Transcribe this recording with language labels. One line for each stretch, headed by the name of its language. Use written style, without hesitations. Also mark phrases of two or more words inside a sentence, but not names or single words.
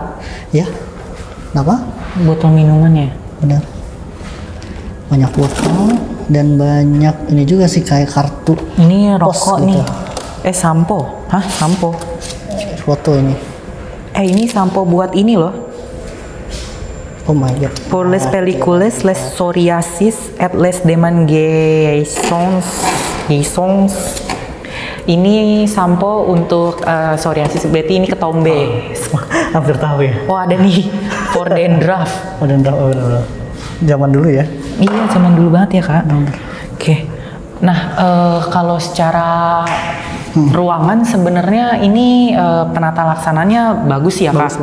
Indonesian: Ya. Kenapa? Botol minuman ya? Benar. Banyak botol dan banyak ini juga sih kayak kartu. Ini rokok gitu. nih. Sampo. Hah? Sampo? Foto ini. Ini sampo buat ini loh.
English: Oh my god.
French: Pour les pellicules, les psoriasis, et les démangeaisons.
Indonesian: Ini sampo untuk psoriasis, berarti ini ketombe. Hampir tahu ya. Oh ada nih,
English: for dandruff.
Indonesian: Zaman dulu ya. Iya, zaman dulu banget ya Kak. Oke. Nah, kalau secara ruangan sebenarnya ini penata laksananya bagus ya Kak.